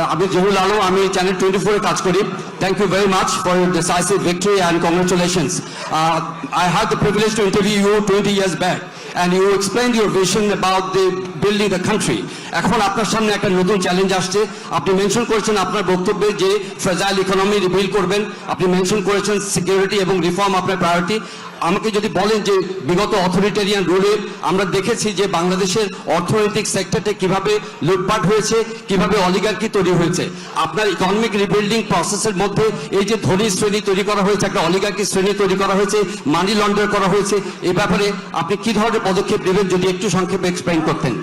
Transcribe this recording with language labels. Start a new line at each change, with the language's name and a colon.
Bangla: আমি জহুরুল আলম, আমি চ্যানেল 24 এ কাজ করি।
English: Thank you very much for your decisive victory and congratulations. I had the privilege to interview you 20 years back and you explained your vision about the building the country.
Bangla: এখন আপনার সামনে একটা নতুন challenge আসছে। আপনি mention করেছেন আপনার বক্তব্যে যে ফ্রেজাইল ইকোনমি রিবিল্ড করবেন, আপনি মেনশন করেছেন সিকিউরিটি এবং রিফর্ম আপনার প্রায়োরিটি। আমাকে যদি বলেন যে বিগত অথরিটেরিয়ান রুলে আমরা দেখেছি যে বাংলাদেশের অর্থনৈতিক সেক্টরটা কিভাবে লুটপাট হয়েছে, কিভাবে অলিগার্কি তৈরি হয়েছে, আপনার ইকোনমিক রিবিল্ডিং প্রসেসের মধ্যে এই যে ধনী শ্রেণী তৈরি করা হয়েছে, একটা অলিগার্কি শ্রেণী তৈরি করা হয়েছে, মানি লন্ডার করা হয়েছে, এই ব্যাপারে আপনি কি ধরনের পদক্ষেপ নেবেন যদি একটু সংক্ষেপে এক্সপ্লেইন করতেন।